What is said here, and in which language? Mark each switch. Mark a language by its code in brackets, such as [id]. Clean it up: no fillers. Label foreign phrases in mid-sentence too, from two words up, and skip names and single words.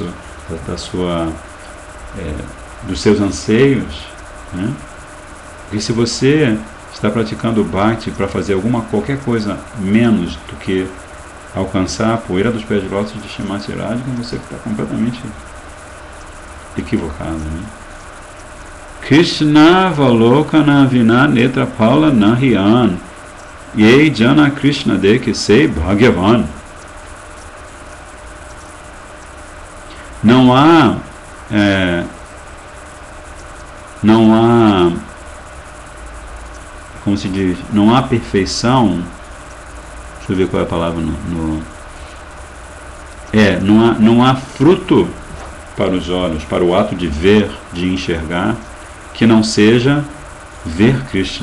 [pt] Dos seus anseios, né? E se você está praticando o bhakti para fazer qualquer coisa menos do que alcançar a poeira dos pés de lótus de Shrimati Radhika, você está completamente equivocado, né? [bn] কৃষ্ণ অবলোকন বিনা নেত্র ফল নাহি আন যে জন কৃষ্ণ দেখে সেই ভাগ্যবান. [pt] Não há como se diz, não há perfeição. Deixa eu ver qual é a palavra não há fruto para os olhos, para o ato de ver, de enxergar, que não seja ver Krishna.